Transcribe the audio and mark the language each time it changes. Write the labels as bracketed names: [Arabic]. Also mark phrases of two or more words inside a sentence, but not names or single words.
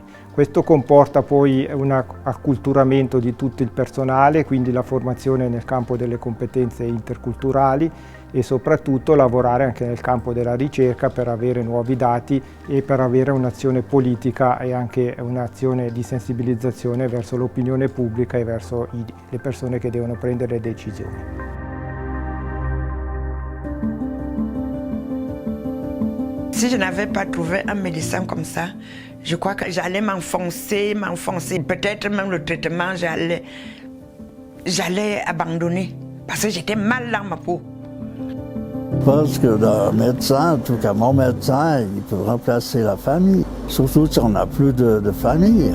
[Italian] Questo comporta poi un acculturamento di tutto il personale, quindi la formazione nel campo delle competenze interculturali e soprattutto lavorare anche nel campo della ricerca per avere nuovi dati e per avere un'azione politica e anche un'azione di sensibilizzazione verso l'opinione pubblica e verso le persone che devono prendere le decisioni. [French] Si je n'avais pas trouvé un médecin comme ça, je crois que j'allais m'enfoncer. Peut-être même le traitement, j'allais abandonner parce que j'étais mal dans ma peau. Parce que le médecin, en tout cas mon médecin, il peut remplacer la famille, surtout si on n'a plus de famille.